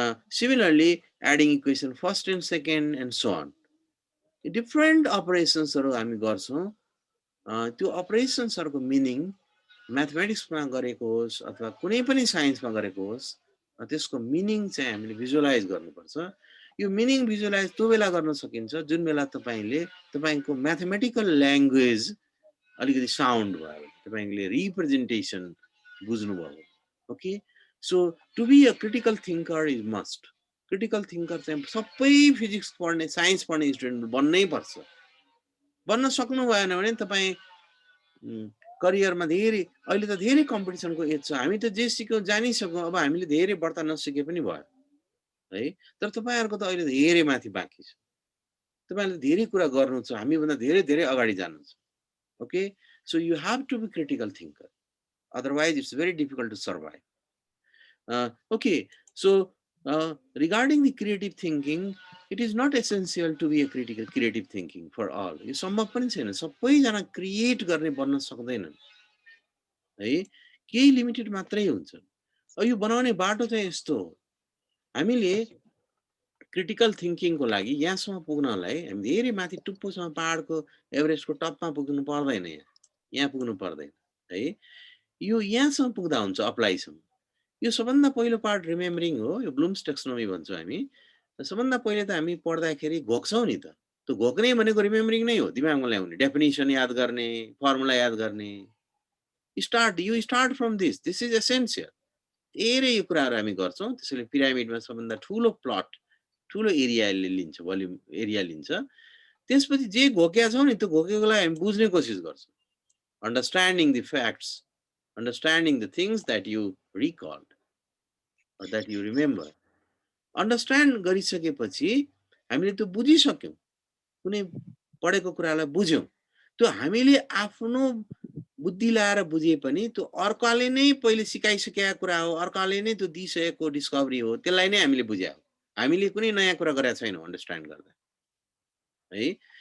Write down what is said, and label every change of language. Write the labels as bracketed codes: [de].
[en] Similarly, adding equation first and second and so on. Different operations [ne] हामी गर्छौं, त्यो अपरेसन्सहरुको meaning म्याथमेटिक्समा गरेको होस् अथवा कुनै पनि साइन्समा गरेको होस्, त्यसको मिनिङ चाहिँ हामीले भिजुअलाइज गर्नुपर्छ। यो मिनिङ भिजुअलाइज त्यो बेला गर्न सकिन्छ जुन बेला तपाईले तपाईको म्याथमेटिकल ल्याङ्ग्वेज अलिकति साउन्ड भयो, तपाईले रिप्रेजेन्टेसन बुझ्नु भयो। [en] Okay, so to be a critical thinker is must. [ne] Critical thinker चाहिँ सबै फिजिक्स पढ्ने साइन्स पढ्ने स्टुडेन्ट बन्नै पर्छ। बन्न सक्नु भएन भने तपाई करियरमा धेरै, अहिले त धेरै कम्पिटिसनको एज छ, हामी त जे सिक्यौं जानिसक्यौं, अब हामीले धेरै बढ्ता नसिके पनि भयो है। तर तपाईहरुको त अहिले धेरै माथि बाँकी छ, तपाईले धेरै कुरा गर्नु छ, हामी भन्दा धेरै धेरै अगाडि जानु छ। [en] Okay, so you have to be critical thinker, otherwise it's very difficult to survive. Okay, so regarding the creative thinking, it is not essential to be a creative thinking for all. [ne] यो सम्भव पनि छैन, सबैजना create गर्ने बन्न सक्दैनन् है, केही लिमिटेड मात्रै हुन्छ। यो बनाउने बाटो चाहिँ यस्तो हो, हामीले क्रिटिकल थिंकिङको लागि यहाँसम्म पुग्नलाई हामी धेरै माथि टुप्पोसम्म पहाडको एभरेस्टको टपमा पुग्नु पर्दैन, यहाँ पुग्नु पर्दैन है। यो यहाँसम्म पुग्दा हुन्छ, अप्लाईसम्म। यो सबभन्दा पहिलो पार्ट रिमेम्बरिङ हो, यो ब्लुम्स टेक्सोनोमी भन्छौँ हामी। सबभन्दा पहिले त हामी पढ्दाखेरि घोक्छौँ नि त, त्यो घोक्ने भनेको रिमेम्बरिङ नै हो, दिमागमा ल्याउने, डेफिनिसन याद गर्ने, फर्मुला याद गर्ने। [en] You start from this, this is essential. [ne] धेरै यो कुराहरू हामी गर्छौँ, त्यसैले पिरामिडमा सबभन्दा ठुलो प्लट, ठुलो एरिया लिन्छ, भोल्युम एरिया लिन्छ। त्यसपछि जे घोकेका छौँ नि त्यो घोकेकोलाई हामी बुझ्ने कोसिस गर्छौँ। [en] Understanding the facts, understanding the things that you recalled or that you remember. [ne] Understand गरिसकेपछि हामीले त्यो बुझिसक्यौं, कुनै पढेको कुरालाई बुझ्यौं, त्यो हामीले आफ्नो बुद्धि लाएर बुझे पनि त्यो अर्काले नै पहिले सिकाइसकेका कुरा हो, अर्काले नै त्यो दिइसकेको डिस्कभरी हो, त्यसलाई नै हामीले बुझ्या हो, हामीले कुनै नयाँ कुरा गरेका छैनौं अन्डरस्ट्यान्ड गर्दा है।